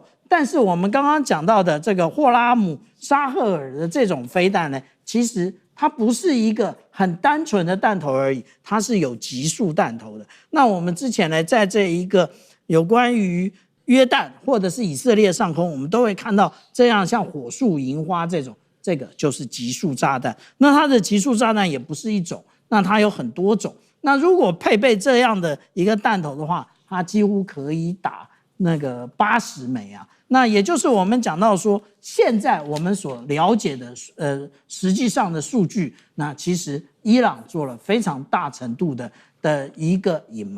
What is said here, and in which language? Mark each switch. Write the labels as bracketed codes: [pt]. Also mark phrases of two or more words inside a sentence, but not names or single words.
[zh] 但是我們剛剛講到的這個霍拉姆沙赫爾的這種飛彈呢，其實它不是一個很單純的彈頭而已，它是有級數彈頭的。那我們之前呢，在這一個有關於約旦或者是以色列上空，我們都會看到這樣像火樹銀花這種，這個就是級數炸彈。那它的級數炸彈也不是一種，那它有很多種。那如果配備這樣的一個彈頭的話，它幾乎可以打那個80枚啊。那也就是我們講到說，現在我們所了解的實際上的數據，那其實伊朗做了非常大程度的一個隱瞞。